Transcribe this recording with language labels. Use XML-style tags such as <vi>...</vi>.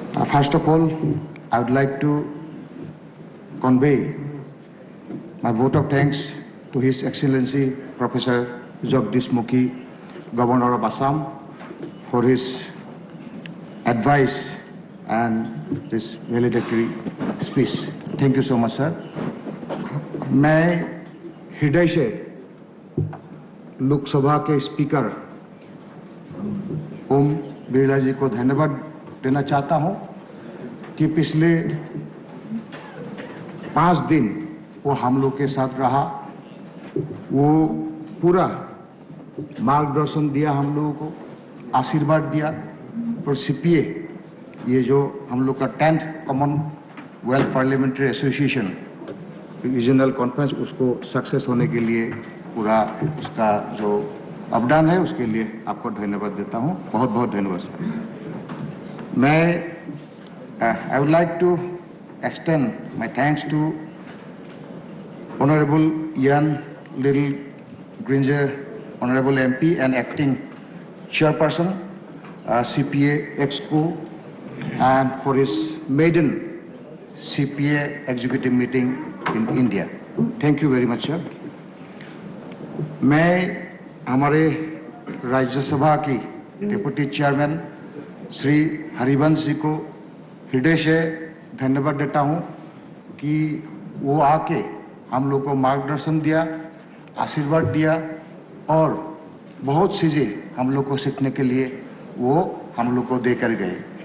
<en>First of all, I would like to convey my vote of thanks to His Excellency Professor Jagdish Mukhi, Governor of Assam, for his advice and this valedictory speech. Thank you so much, sir.</en> <hi>मैं हृदय से लोकसभा के speaker Om Birla जी को धन्यवाद देना चाहता हूं कि पिछले 5 दिन वो हम लोग के साथ रहा, वो पूरा मार्गदर्शन दिया, हम लोगों को आशीर्वाद दिया। और सीपीए ये जो हम लोग का 10th Commonwealth parliamentary association regional conference, उसको सक्सेस होने के लिए पूरा उसका जो अवदान है उसके लिए आपको धन्यवाद देता हूं। बहुत बहुत धन्यवाद।</hi> <en>मैं I would like to extend my thanks to Honorable Ian Little Grenier, Honorable MP and Acting Chairperson, CPA Exco, and for his maiden CPA executive meeting in India. Thank you very much, sir.</en> <hi>मैं हमारे राज्यसभा की deputy chairman Shri Harivansh ji को हृदय से धन्यवाद देता हूं कि वो आके हम लोग को मार्गदर्शन दिया, आशीर्वाद दिया और बहुत चीजें हम लोग को सीखने के लिए वो हम लोग को देकर गए।</hi>